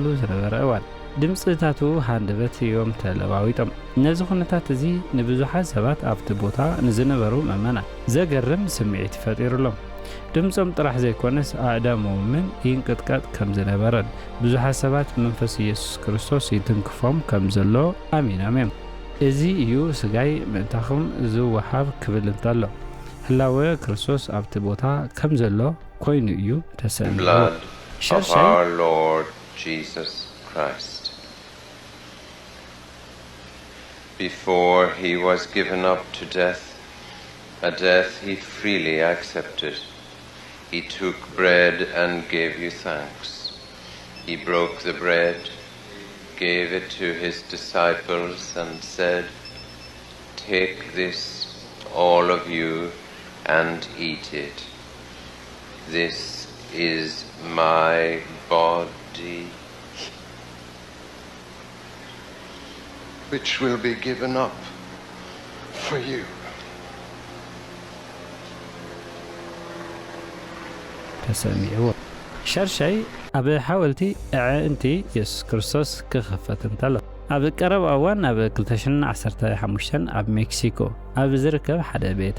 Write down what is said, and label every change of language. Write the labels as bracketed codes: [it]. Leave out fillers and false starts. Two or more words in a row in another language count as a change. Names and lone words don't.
[ti] ዝነበረ እዋን ድምፅታቱ ሃንደበት እዮም ተለዋዊጦም። ነዚ ኩነታት እዚ ንብዙሓት ሰባት ኣብቲ ቦታ ንዝነበሩ ምእመናን ዘገርም ስምዒት ፈጢሩሎም። ድምፆም ጥራሕ ዘይኮነስ ኣእዳሞምን ይንቅጥቀጥ ከም ዝነበረን ብዙሓት ሰባት መንፈስ ኢየሱስ ክርስቶስ ይትንክፎም ከም ዘሎ ኣሚኖም እዮም። እዚ እዩ ስጋይ ምእንታኹም ዝወሃብ ክብል እንተሎ ህላወ ክርስቶስ ኣብቲ ቦታ ከም ዘሎ ኮይኑ እዩ ተሰሚዑ። [en] Before he was given up to death, a death he freely accepted, he took bread and gave you thanks. He broke the bread, gave it to his disciples and said, "Take this, all of you, and eat it. This is my body, which will be given up for you." [ti] ተሰሚዑ ሸርሸይ ኣብ ሓወልቲ ኣዕንቲ ኢየሱስ ክርስቶስ ክኸፈት እንተሎ ኣብ ቀረብ እዋን ኣብ 2015 ኣብ ሜክሲኮ ኣብ ዝርከብ ሓደ ቤተ